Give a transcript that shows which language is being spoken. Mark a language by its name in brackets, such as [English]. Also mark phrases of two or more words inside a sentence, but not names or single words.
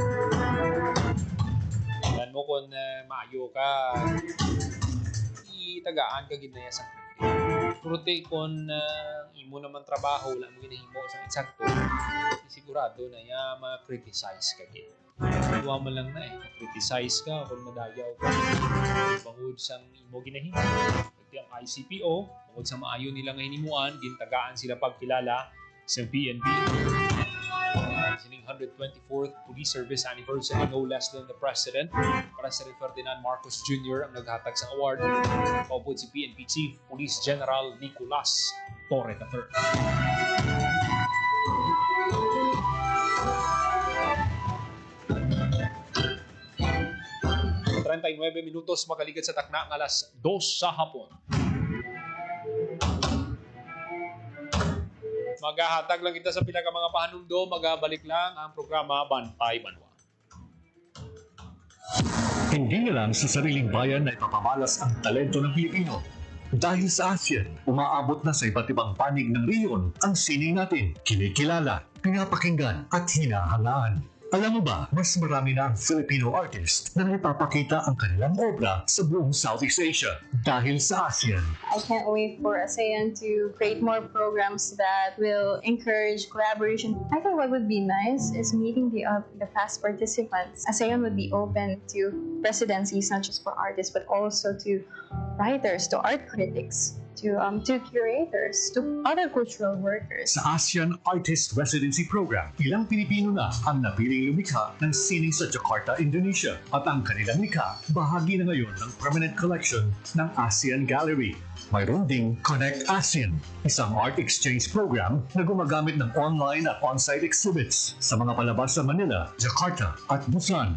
[Hiligaynon] Alam mo kung maayo ka, itagaan ka ginaya sa pero kung imo naman trabaho, wala mo ginahimo sa eksakto, sigurado na ma-criticize ka gid. Huwag mo lang na criticize ka kung madayaw ka. Bangod sa imo ginahimo. Ito ang ICPO, bangod sa maayo nila nga hinimuan, gintagaan sila pagkilala sa PNP. Sining 124th Police Service Anniversary, [English] no less than the President [Hiligaynon] Ferdinand Marcos Jr. ang naghatag sa award. Paupod si PNP Chief Police General Nicolas Torre III. Minutos makaligat sa takna ng alas 2 sa hapon. Maghahatag lang kita sa pila ka mga pahanumdo, magabalik lang ang programa Bantay Banwa. [Filipino] Hindi na lang sa sariling bayan na ipapamalas ang talento ng Pilipino. Dahil sa ASEAN, umaabot na sa iba't ibang panig ng rehiyon ang sining natin, kinikilala, pinapakinggan at hinahangaan. Alam mo ba, mas marami na ang [English] Filipino artist [Filipino] na ipapakita ang kanilang obra sa buong Southeast Asia dahil sa ASEAN. [English] I can't wait for ASEAN to create more programs that will encourage collaboration. I think what would be nice is meeting the past participants. ASEAN would be open to presidencies, not just for artists, but also to writers, to art critics, to curators, to other cultural workers. [Filipino] Sa ASEAN Artist Residency Program, ilang Pilipino na ang napiling lumikha ng sining sa Jakarta, Indonesia. At ang kanilang likha, bahagi na ngayon ng [English] permanent collection [Filipino] ng ASEAN Gallery. Mayroon ding Connect ASEAN, isang [English] art exchange program [Filipino] na gumagamit ng online at [English] on-site exhibits [Filipino] sa mga palabas sa Manila, Jakarta at Busan.